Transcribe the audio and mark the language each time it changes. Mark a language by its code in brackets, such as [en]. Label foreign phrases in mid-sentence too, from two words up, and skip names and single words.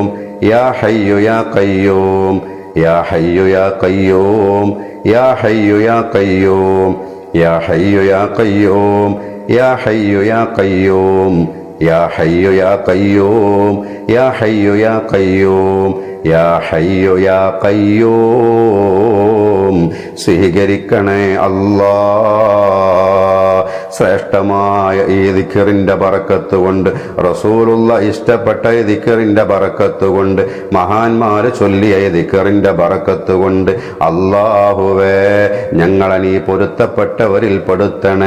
[ar] يا حي يا قيوم يا حي يا قيوم يا حي يا قيوم يا حي يا قيوم يا حي يا قيوم يا حي يا قيوم يا حي يا قيوم يا حي يا قيوم [ml] സ്വീകരിക്കണേ അല്ലാഹ്. ശ്രേഷ്ഠമായ ഈ ദിക്റിന്റെ ബറക്കത്ത് കൊണ്ട്, റസൂലുള്ള ഇഷ്ടപ്പെട്ട ഈ ദിക്റിന്റെ ബറക്കത്ത് കൊണ്ട്, മഹാന്മാര് ചൊല്ലിയ ഈ ദിക്റിന്റെ ബറക്കത്ത് കൊണ്ട് അല്ലാഹുവേ ഞങ്ങളെ നീ പൊരുത്തപ്പെട്ടവരിൽ പെടുത്തണേ.